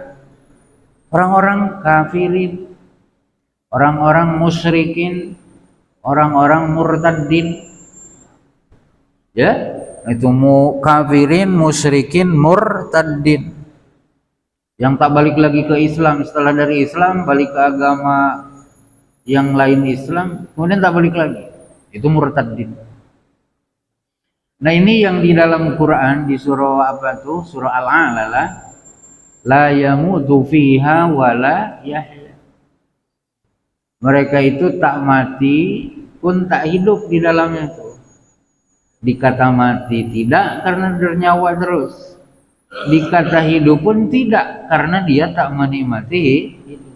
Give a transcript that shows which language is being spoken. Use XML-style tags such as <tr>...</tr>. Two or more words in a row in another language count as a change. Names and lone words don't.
<ms>Orang-orang kafirin, orang-orang musyrikin, orang-orang murtadin ya, itu kafirin, musyrikin, murtadin, yang tak balik lagi ke Islam, setelah dari Islam balik ke agama yang lain Islam, kemudian tak balik lagi, itu murtadin. Nah, ini yang di dalam Quran di surah apa tuh, surah Al-A'la,</ms> <ar>لا يموت فيها ولا يحيى,</ar> <ms>mereka itu tak mati pun tak hidup di dalamnya tuh. Dikata mati tidak karena bernyawa terus, dikata hidup pun tidak karena dia tak menikmati hidup.</ms>